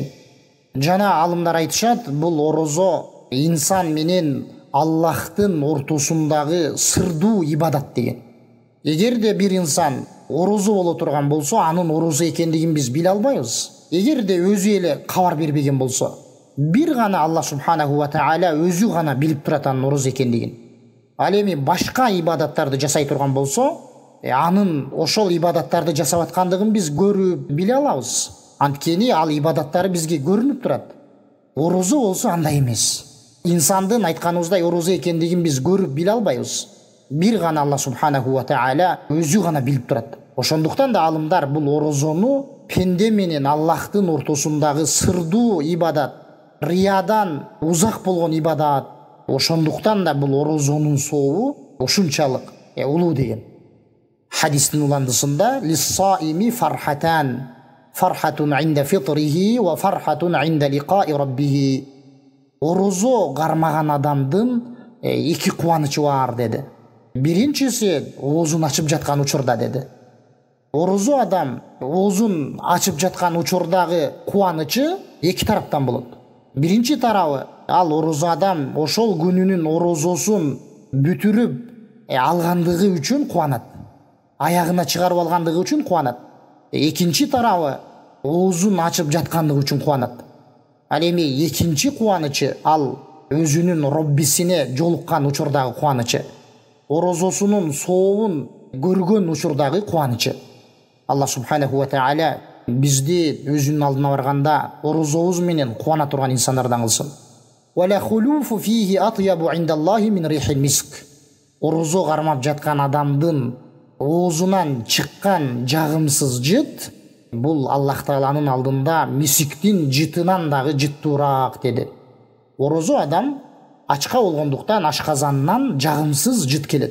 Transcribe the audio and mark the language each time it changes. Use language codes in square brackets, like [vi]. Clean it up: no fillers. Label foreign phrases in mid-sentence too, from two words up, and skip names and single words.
[ky] Жана алымдар айтышат, бул орозо инсан менен Аллахтын ортосундагы сырдуу ибадат деген. Эгерде бир инсан орозо боло турган болсо, анын орозо экендигин биз биле албайбыз. Эгерде өзү эле кабар бербеген болсо, бир гана Аллах субханаху ва таала өзү гана билип турат анын орозо экендигин. Ал эми башка ибадаттарды жасай турган болсо, анын ошол ибадаттарды жасап аткандыгын биз көрүп биле алабыз. Анткени ал ибадаттары бизге көрүнүп турат. Орозо болсо андай эмес. Инсандын айтканыбыздай орозо экендигин биз көрүп биле албайбыз. Бир гана Аллах субханаху ва таала өзү гана билип турат. Ошондуктан да алымдар бул орозону пенде менен Аллахтын ортосундагы сырдуу ибадат, риядан узак болгон ибадат. Ошондуктан да бул орозонун соолу ушунчалык улуу деген. Хадистин уландысында [ar] للصائم فرحتان، فرحة عند فطره وفرحة عند لقاء ربه. [ky] Орозо кармаган адамдын эки кубанычы бар деди. Биринчиси оозун ачып жаткан учурда деди. Орозо адам оозун ачып жаткан учурдагы кубанычы эки тараптан болот. Биринчи тарабы, ал орозо адам ошол күнүнүн орозосун бүтүрүп алгандыгы үчүн кубанат. Аягына чыгарып алгандыгы үчүн кубанат. Экинчи тарабы, оозун ачып жаткандыгы үчүн кубанат. Ал эми экинчи кубанычы ал өзүнүн Роббисине жолуккан учурдагы кубанычы. Орозосунун соолун көргөн учурдагы кубанычы. Аллах субханаху ва таала бизди өзүнүн алдына барганда орозобуз менен кубана турган инсандардан кылсын. [ar] ولخلوف فيه أطيب عند الله من ريح المسك. [ky] Орозо кармап жаткан адамдын оозунан чыккан жагымсыз жыт бул Аллах Тааланын алдында мисиктин жытынан дагы жыттуураак деди. Орозо адам ачка болгондуктан ашказанынан жагымсыз жыт келет.